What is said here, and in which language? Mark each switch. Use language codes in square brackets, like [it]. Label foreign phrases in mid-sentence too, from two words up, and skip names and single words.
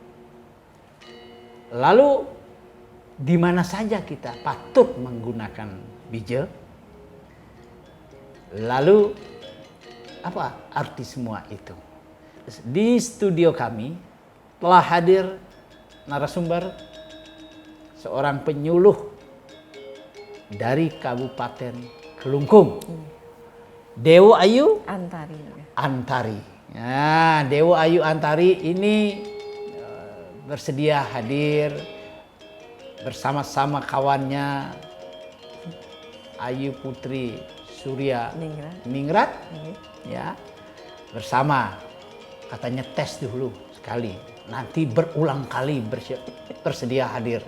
[id] Lalu di mana saja kita patut menggunakan bija? Lalu apa arti semua itu? Di studio kami telah hadir narasumber seorang penyuluh dari Kabupaten Kelungkung, Dewo Ayu Antari. Nah, Dewo Ayu Antari ini bersedia hadir bersama-sama kawannya Ayu Putri Surya Ningrat, ya, bersama. Katanya tes dulu sekali, nanti berulang kali bersedia hadir.